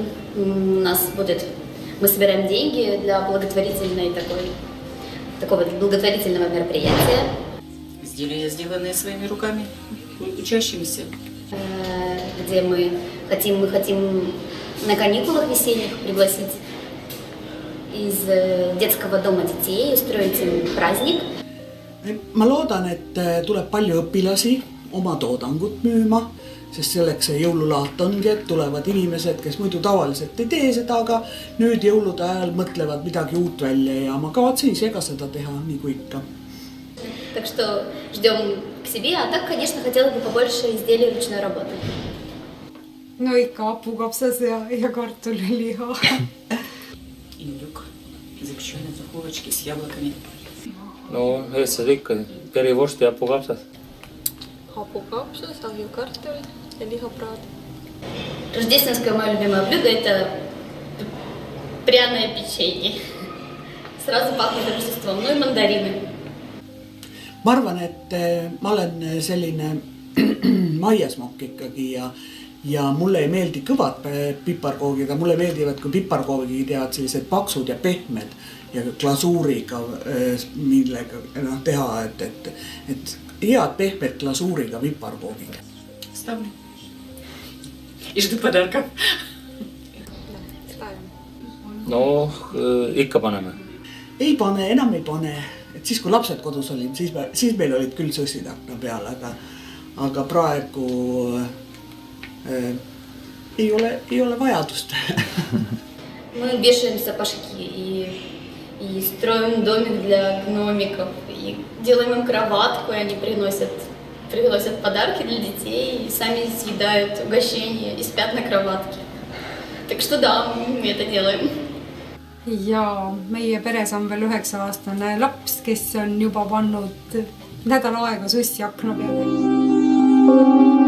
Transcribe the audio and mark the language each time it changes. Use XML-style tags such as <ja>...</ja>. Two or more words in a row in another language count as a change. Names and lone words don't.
<ru>У нас будет, мы собираем деньги для такого благотворительного мероприятия. Изделия, сделанные своими руками, учащимися. Где мы хотим на каникулах весенних пригласить из детского дома детей, устроить им праздник.</ru> <et>Ma loodan, et tuleb palju õpilasi oma toodangut müüma, sest selleks see jõululaat ongi, et tulevad inimesed, kes muidu tavaliselt ei tee seda, aga nüüd jõulude ajal mõtlevad midagi uut välja ja ma kavatsen ise ka seda teha, nii kui ikka.</et> <ru>Так что ждем к себе, а так, конечно, хотелось бы побольше изделий ручной работы.</ru> <et>No ikka hapukapsas ja kartuliliha.</et> <ru>Индюк, запеченные духовочки с яблоками.</ru> <et>No eestlased ikka kerivorst ja hapukapsas. Hapukapsas, ahjukartul ja lihapraad.</et> <ru>Рождественское мое любимое блюдо – это пряное печенье. Сразу пахнет Рождеством, ну и мандарины.</ru> <et>Ma arvan, et ma olen selline maiasmokk ikkagi ja mulle ei meeldi kõvad piparkoogid, aga mulle meeldivad, kui piparkoogid jäävad sellised paksud ja pehmed ja glasuuriga, millega teha, et head pehmed glasuuriga piparkoogid.</et> <ru>Ставлю. И жду подарков. Да, ставим.</ru> <et>No ikka paneme. Ei pane, enam ei pane. Et siis kui lapsed kodus olid, siis meil olid küll sõssid akna peal, aga praegu ei ole vajadust.</et> <ru>Мы вешаем сапожки и строим домик для гномиков, и делаем им кроватку, и они приносят подарки для детей, и сами съедают угощения и спят на кроватке. Так что да, мы это делаем.</ru> <et>Ja meie peres on veel 9-aastane laps, kes on juba pannud nädal aega sussi akna peale.</et>